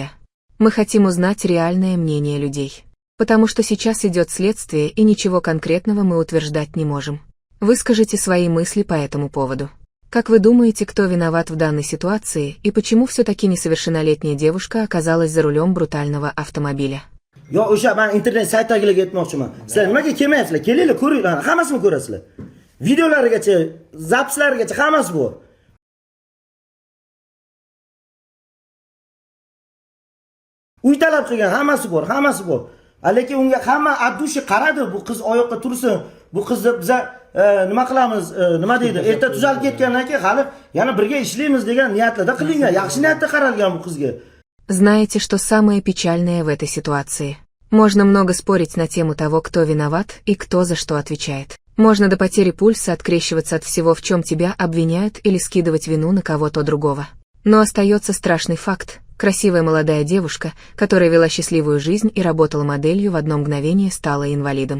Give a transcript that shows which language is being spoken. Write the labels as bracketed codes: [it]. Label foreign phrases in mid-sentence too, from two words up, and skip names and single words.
[ru] Мы хотим узнать реальное мнение людей. Потому что сейчас идет следствие и ничего конкретного мы утверждать не можем. Выскажите свои мысли по этому поводу. Как вы думаете, кто виноват в данной ситуации и почему все-таки несовершеннолетняя девушка оказалась за рулем брутального автомобиля? [uz] Yo o'sha men internet saytlagiga aytmoqchiman. Sizlar nimaga kelmayapsizlar? Kelinglar ko'ringlar, hammasini ko'rasizlar. Videolarigacha, zapislarigacha hammasi bor. Uy talab qilgan hammasi bor. Lekin unga hamma abdushi qaradi, bu qiz oyoqqa tursin. Bu qizni biz nima qilamiz, nima deydi? Erta tuzalib ketgandan keyin hali yana birga ishlaymiz degan niyatlarda qilingan. Yaxshi niyatda qaralgan bu qizga. [ru] Знаете, что самое печальное в этой ситуации? Можно много спорить на тему того, кто виноват и кто за что отвечает. Можно до потери пульса открещиваться от всего, в чем тебя обвиняют, или скидывать вину на кого-то другого. Но остается страшный факт. Красивая молодая девушка, которая вела счастливую жизнь и работала моделью, в одно мгновение стала инвалидом.